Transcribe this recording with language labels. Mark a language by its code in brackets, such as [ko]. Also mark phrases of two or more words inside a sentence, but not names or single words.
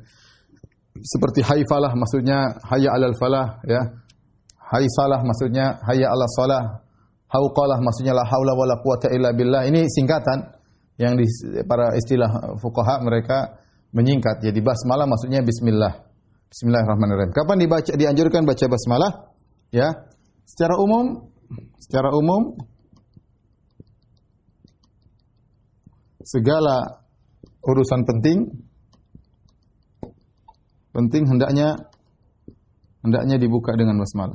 [id] Seperti hayfalah maksudnya [ar] حي على الفلاح [id] ya. Haysalah maksudnya [ar] حي على الصلاة. [id] Hauqalah maksudnya [ar] لا حول ولا قوة إلا بالله. [id] Ini singkatan yang di para istilah fuqaha mereka menyingkat. Jadi basmalah maksudnya bismillah. [ar] بسم الله الرحمن الرحيم. [id] Kapan dianjurkan baca basmalah? Ya. Secara umum segala urusan penting hendaknya dibuka dengan basmalah.